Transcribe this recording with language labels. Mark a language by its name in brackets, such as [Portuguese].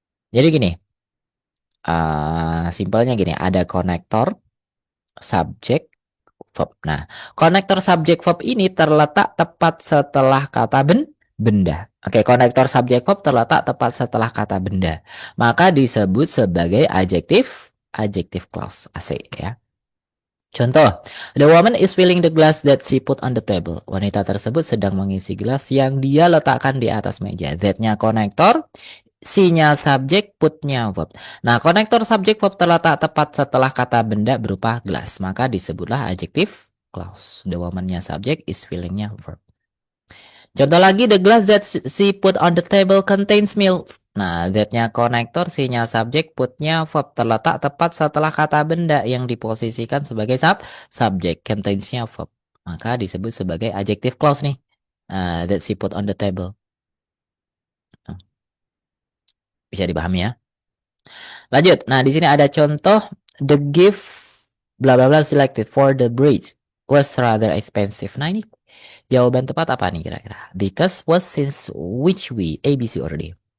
[Indonesian] Jadi gini, simpelnya gini, ada konektor, subjek, verb. Nah, konektor subjek verb ini terletak tepat setelah kata benda. Oke, konektor subjek verb terletak tepat setelah kata benda. Maka disebut sebagai adjective clause. Asik ya. [English] Contoh, the woman is filling the glass that she put on the table. [Indonesian] Wanita tersebut sedang mengisi gelas yang dia letakkan di atas meja. That-nya konektor, C-nya subjek, put-nya verb. Nah, konektor subjek verb terletak tepat setelah kata benda berupa gelas. Maka disebutlah adjective clause. The woman-nya subjek, is filling-nya verb. [English] Contoh lagi, the glass that she put on the table contains milk. [Indonesian] Nah, that-nya konektor, C-nya subjek, put-nya verb terletak tepat setelah kata benda yang diposisikan sebagai subjek, contains-nya verb. Maka disebut sebagai adjective clause nih. [English] That she put on the table. [Indonesian] Bisa dipahami ya. Lanjut. Nah, di sini ada contoh, [English] the gift bla bla bla selected for the bridge was rather expensive. [Indonesian] Nah, ini jawaban tepat apa nih kira-kira? Because, was, since, which, we, A, B, C, or D?